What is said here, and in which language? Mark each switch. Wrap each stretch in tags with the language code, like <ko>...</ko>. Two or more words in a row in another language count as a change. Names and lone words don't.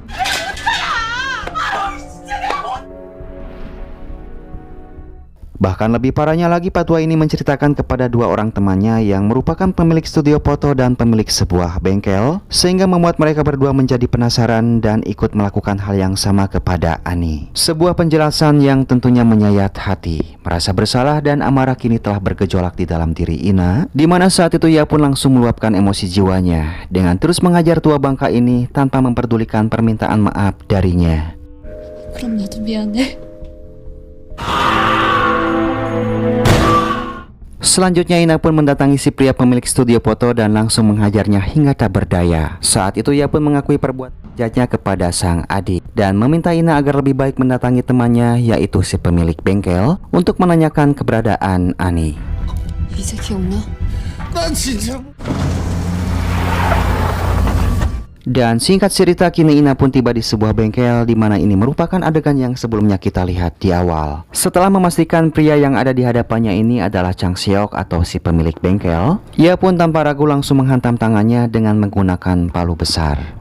<id>Bahkan lebih parahnya lagi, Patwa ini menceritakan kepada dua orang temannya yang merupakan pemilik studio foto dan pemilik sebuah bengkel, sehingga membuat mereka berdua menjadi penasaran dan ikut melakukan hal yang sama kepada Ani. Sebuah penjelasan yang tentunya menyayat hati. Merasa bersalah dan amarah kini telah bergejolak di dalam diri Ina, di mana saat itu ia pun langsung meluapkan emosi jiwanya dengan terus menghajar tua bangka ini tanpa memperdulikan permintaan maaf darinya.</id> <ko>그럼 나도 미안해.</ko> <id>Selanjutnya Ina pun mendatangi si pria pemilik studio foto dan langsung menghajarnya hingga tak berdaya. Saat itu ia pun mengakui perbuatan jajanya kepada sang adik dan meminta Ina agar lebih baik mendatangi temannya, yaitu si pemilik bengkel, untuk menanyakan keberadaan Ani.</id> <ko>이제 기억나? 난 진짜</ko> <id>Dan singkat cerita, kini Ina pun tiba di sebuah bengkel di mana ini merupakan adegan yang sebelumnya kita lihat di awal. Setelah memastikan pria yang ada di hadapannya ini adalah Chang Seok atau si pemilik bengkel, ia pun tanpa ragu langsung menghantam tangannya dengan menggunakan palu besar.</id>